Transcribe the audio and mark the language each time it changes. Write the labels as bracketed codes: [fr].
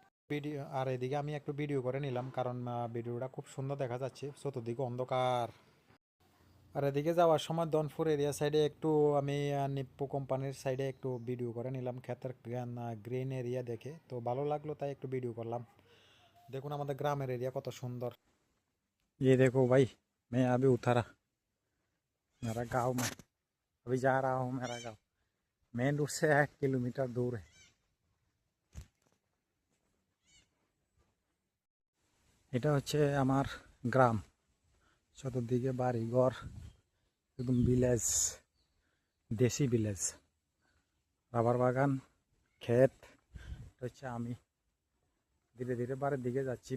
[bn] Video আর এদিকে আমি একটু ভিডিও করে নিলাম, কারণ ভিডিওটা খুব সুন্দর দেখা যাচ্ছে, চতুর্দিকে অন্ধকার। আর এদিকে যাওয়ার সময় দনপুর এরিয়া সাইডে একটু আমি নিপ্পো কোম্পানির সাইডে একটু ভিডিও করে নিলাম, ক্ষেতের গ্রিন এরিয়া দেখে তো ভালো লাগলো, তাই একটু ভিডিও করলাম। দেখুন আমাদের গ্রামের এরিয়া কত সুন্দর। [hi] ये देखो भाई, मैं अभी उतरा मेरा गांव में, अभी जा रहा हूँ मेरा गांव। मेन रूट से 1 किलोमीटर दूर है। [bn] এটা হচ্ছে আমার গ্রাম, চতুর্দিকে বাড়ি ঘর, একদম ভিলেজ, দেশি ভিলেজ, রাবার বাগান, ক্ষেত। এটা হচ্ছে আমি ধীরে ধীরে বাড়ির দিকে যাচ্ছি।